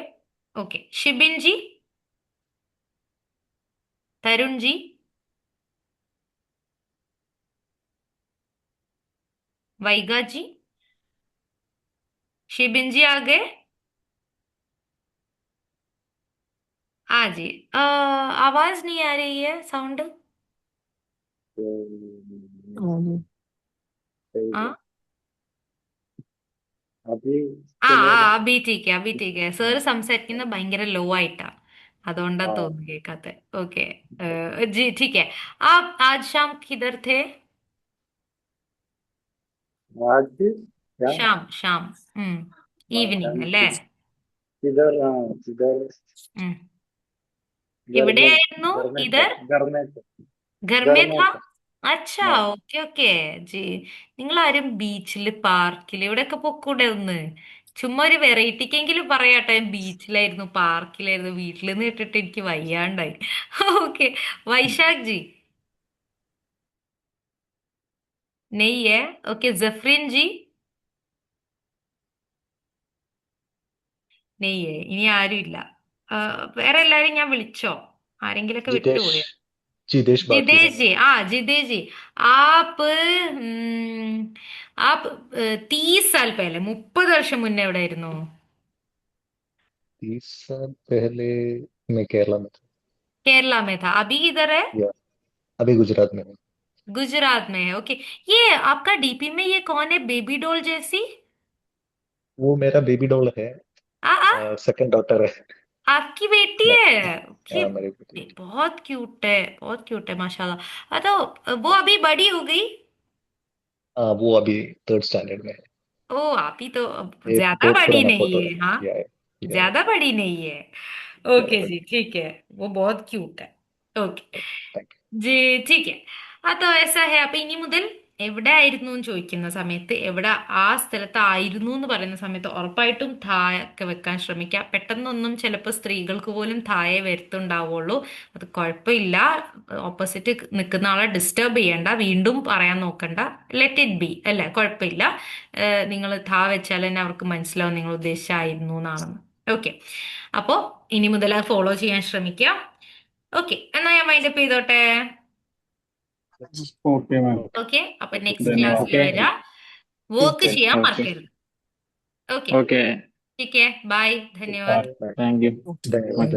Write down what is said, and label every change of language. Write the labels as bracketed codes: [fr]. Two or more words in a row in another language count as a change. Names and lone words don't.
[hi] ओके, शिबिन जी, तरुण जी, वाइगा जी, शिबिन जी आ गए? हाँ जी। आवाज नहीं आ रही है, साउंड। हाँ अभी आ आ, अभी ठीक अभी ठीक. [ml] സാറ് സംസാരിക്കുന്നത് ഭയങ്കര ലോ ആയിട്ടാ, അതുകൊണ്ടാ തോന്നുന്നു കേൾക്കാത്തെ. ഓക്കെ ജി, [hi] ठीक है। आप आज शाम किधर थे? आज क्या शाम शाम, [ml] ഈവനിങ് അല്ലേ? [hi] किधर? हाँ किधर? ഉം. घर में [ml] എവിടെയായിരുന്നു? [hi] घर में ഇതർ घर में घर घर में में था? അച്ഛാ, हाँ [ml] ഓക്കെ ഓക്കെ ജി. നിങ്ങൾ ആരും ബീച്ചില്, പാർക്കില് ഇവിടെയൊക്കെ പൊക്കൂടെ ഒന്ന്? ചുമ്മാ ഒരു വെറൈറ്റിക്കെങ്കിലും പറയാട്ടോ. ഞാൻ ബീച്ചിലായിരുന്നു, പാർക്കിലായിരുന്നു, വീട്ടിൽ നിന്ന് ഇട്ടിട്ട് എനിക്ക് വയ്യാണ്ടായി. ഓക്കെ, വൈശാഖ് ജി, നെയ്യ്. ഓക്കെ, ജഫ്രീൻ ജി, നെയ്യ്. ഇനി ആരും ഇല്ല. വേറെ എല്ലാരും ഞാൻ വിളിച്ചോ? ആരെങ്കിലൊക്കെ जितेश വിട്ടുപോയോ? [hi] जितेश बाकी है। जितेश जी, हाँ जितेश जी, आप आप 30 साल पहले, [ml] 30 വർഷം മുന്നേ എവിടെയായിരുന്നു? [hi] 30 साल पहले मैं केरला में था। केरला में था। अभी किधर है? या अभी गुजरात में हूँ। गुजरात में है। ओके, ये आपका डीपी में ये कौन है, [en] baby doll [hi] जैसी? वो मेरा [en] baby doll [hi] है। आ आ [en] second daughter [hi] है। आपकी बेटी है? कि हाँ मेरी बेटी। बहुत क्यूट है माशाल्लाह। तो वो अभी बड़ी हो गई? हाँ वो अभी 3rd स्टैंडर्ड में है। ओ, आप ही तो अब ये ज्यादा बहुत बड़ी पुराना नहीं फोटो है, है। हाँ, या ज्यादा बड़ी नहीं है। ओके जी, ठीक है, वो बहुत क्यूट है। [ml] ഓക്കെ [en] थैंक [hi] जी ठीक अतो ऐसा है. [ml] അപ്പൊ ഇനി മുതൽ എവിടെ ആയിരുന്നു എന്ന് ചോദിക്കുന്ന സമയത്ത് എവിടെ ആ സ്ഥലത്ത് ആയിരുന്നു എന്ന് പറയുന്ന സമയത്ത് ഉറപ്പായിട്ടും തായ ഒക്കെ വെക്കാൻ ശ്രമിക്കുക. പെട്ടെന്നൊന്നും ചിലപ്പോൾ സ്ത്രീകൾക്ക് പോലും തായെ വരുത്തുണ്ടാവുള്ളൂ. അത് കുഴപ്പമില്ല. ഓപ്പോസിറ്റ് നിൽക്കുന്ന ആളെ ഡിസ്റ്റർബ് ചെയ്യണ്ട, വീണ്ടും പറയാൻ നോക്കണ്ട. [en] let it be [ml] അല്ലേ, കുഴപ്പമില്ല. നിങ്ങൾ താ വെച്ചാൽ തന്നെ അവർക്ക് മനസ്സിലാവും നിങ്ങൾ ഉദ്ദേശിച്ചായിരുന്നു എന്നാണെന്ന്. ഓക്കെ, അപ്പോൾ ഇനി മുതൽ അത് ഫോളോ ചെയ്യാൻ ശ്രമിക്കുക. ഓക്കെ, എന്നാ ഞാൻ വൈൻഡപ്പ് ചെയ്തോട്ടെ. [hi] ओके मैम। [ml] ഓക്കെ, അപ്പൊ നെക്സ്റ്റ് [hi] धन्यवाद। [ml] ക്ലാസ്സിൽ [hi] ओके [ml] വരാം. വർക്ക് [hi] ओके [ml] ചെയ്യാൻ [hi] ओके [ml] മറക്കരുത്. ഓക്കെ, [hi] ओके ठीक है, बाय, धन्यवाद. [en] यू। thank you. [hi] ओके धन्यवाद।